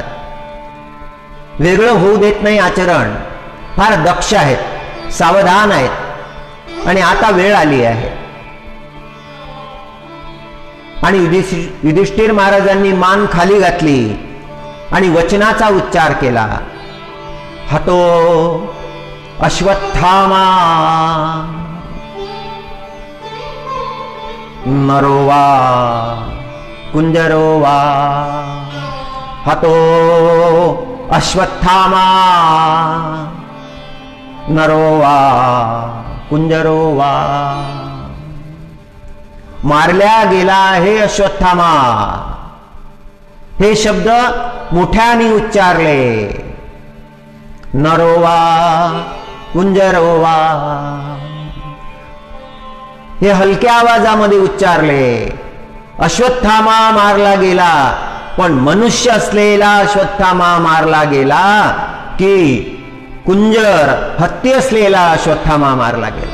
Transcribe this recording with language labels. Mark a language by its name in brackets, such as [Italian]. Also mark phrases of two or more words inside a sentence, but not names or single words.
[Marathi] वेगळं होऊ देत नाही आचरण. फार दक्ष आहेत, सावधान आहेत. आणि आता वेळ आली आहे. आणि युधिष्ठिर महाराजांनी मान खाली घातली आणि वचनाचा उच्चार केला. [Sanskrit] हतो अश्वत्थामा नरो वा कुंजरो वा. हतो अश्वत्थामा नरो वा कुंजरो वा. [Marathi] मारल्या गेला हे अश्वत्थामा. हे शब्द मोठ्याने उच्चारले. [Sanskrit] नरो वा कुंजरो वा. [Marathi] हे हलक्या आवाजामध्ये उच्चारले. अश्वत्थामा मारला गेला, पण मनुष्य असलेला अश्वत्थामा मारला गेला की कुंजर हत्ती असलेला अश्वत्थामा मारला गेला.